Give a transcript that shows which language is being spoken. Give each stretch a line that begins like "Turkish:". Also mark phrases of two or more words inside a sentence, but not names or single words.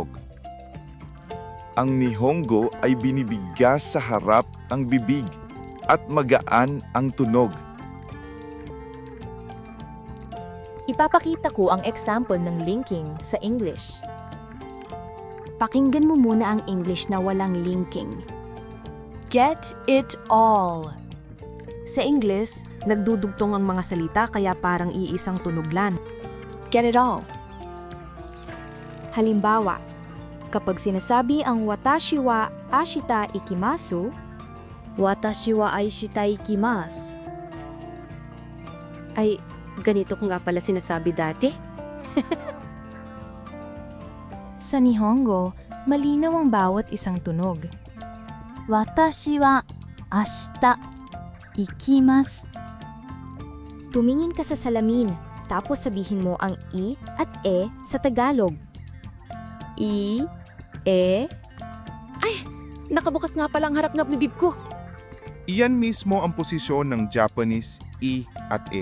Filipino: Ang Nihongo ay binibigkas sa harap ang bibig at magaan ang tunog. Ipapakita ko ang example ng linking sa English. Pakinggan mo muna ang English na walang linking.
English: Get it all.
Filipino: Sa English, nagdudugtong ang mga salita kaya parang iisang tunog lang.
English: Get it all.
Filipino: Halimbawa, kapag sinasabi ang
Japanese: 私は明日行きます, 私は愛した行きます.
Filipino: Ay, ganito ko nga pala sinasabi dati. sa Nihongo, malinaw ang bawat isang tunog.
Japanese: 私は明日行きます.
Filipino: Tumingin ka sa salamin, tapos sabihin mo ang I at E sa Tagalog. I, E. Ay, nakabukas nga pala ang harap ng bibig ko. Iyan mismo ang posisyon ng Japanese I at E.